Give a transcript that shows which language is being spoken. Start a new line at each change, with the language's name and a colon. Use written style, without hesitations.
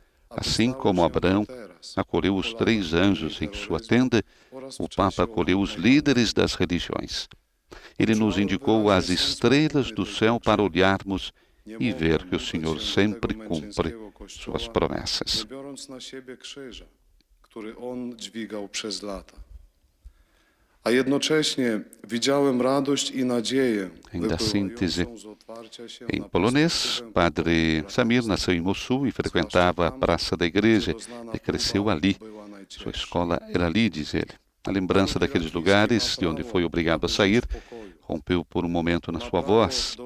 Portuguese: Assim como Abraão acolheu os 3 anjos em sua tenda, o Papa acolheu os líderes das religiões, Ele nos indicou as estrelas do céu para olharmos e ver que o Senhor sempre cumpre suas promessas.
Polish: A jednocześnie widziałem radość i nadzieję.
Portuguese: Ainda síntese. Em polonês, Padre Samir nasceu em Mossul e frequentava a Praça da Igreja e cresceu ali. Sua escola era ali, diz ele. A lembrança daqueles lugares de onde foi obrigado a sair rompeu por um momento na sua voz.